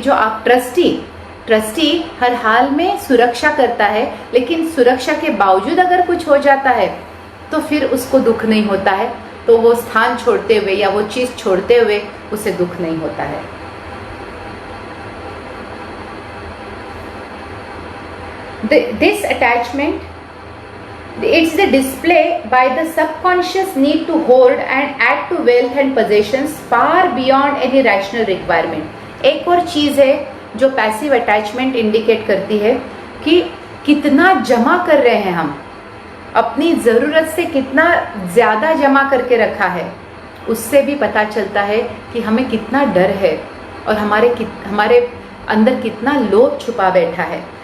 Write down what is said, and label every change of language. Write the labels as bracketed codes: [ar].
[hi] जो आप ट्रस्टी हर हाल में सुरक्षा करता है, लेकिन सुरक्षा के बावजूद अगर कुछ हो जाता है तो फिर उसको दुख नहीं होता है, तो वो स्थान छोड़ते हुए या वो चीज़ छोड़ते हुए उसे दुख नहीं होता है। [en] This attachment, it's the display by the subconscious need to hold and add to wealth and possessions far beyond any rational requirement। [hi] एक और चीज़ है जो पैसिव अटैचमेंट इंडिकेट करती है कि कितना जमा कर रहे हैं हम, अपनी ज़रूरत से कितना ज़्यादा जमा करके रखा है। उससे भी पता चलता है कि हमें कितना डर है और हमारे अंदर कितना लोभ छुपा बैठा है।